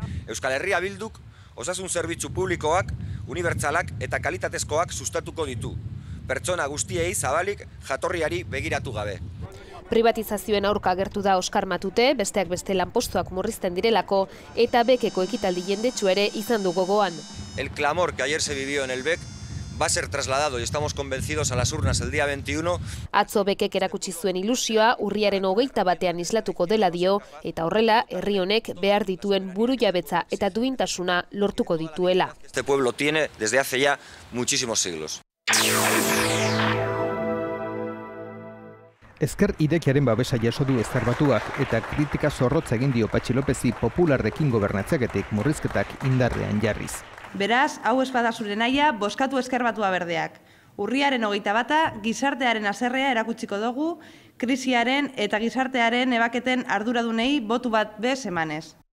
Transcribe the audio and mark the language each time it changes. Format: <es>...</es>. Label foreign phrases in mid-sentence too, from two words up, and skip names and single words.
<eu>Euskal Herria Bilduk osasun zerbitzu publikoak, unibertsalak eta kalitatezkoak sustatuko ditu. Pertsona guztiei zabalik jatorriari begiratu gabe. Privatizazioen aurka agertu da Oskar Matute, besteak beste lanpostuak murrizten direlako eta Bekeko ekitaldi jendetsu ere izan du gogoan.</eu> <es>El clamor que ayer se vivió en el Bec va a ser trasladado y estamos convencidos a las urnas el día 21.</es> <eu>Atzo Bekek erakutsi zuen ilusioa urriaren 21ean islatuko dela dio eta horrela herri honek behar dituen burujabetza eta duintasuna lortuko dituela.</eu> <es>Este pueblo tiene desde hace ya muchísimos siglos.</es> <eu>Ezker Irekiaren babesa jaso du Ezker Batuak eta kritika zorrotza egin dio Patxi Lópezi Popularrekin gobernatzeaketik murrizketak indarrean jarriz. Beraz, hau ez bada zure nahia, bozkatu Ezker Batua berdeak. Urriaren 21 gizartearen haserrea erakutsiko dugu, krisiaren eta gizartearen ebaketen arduradunei botu bat bez emanez.</eu>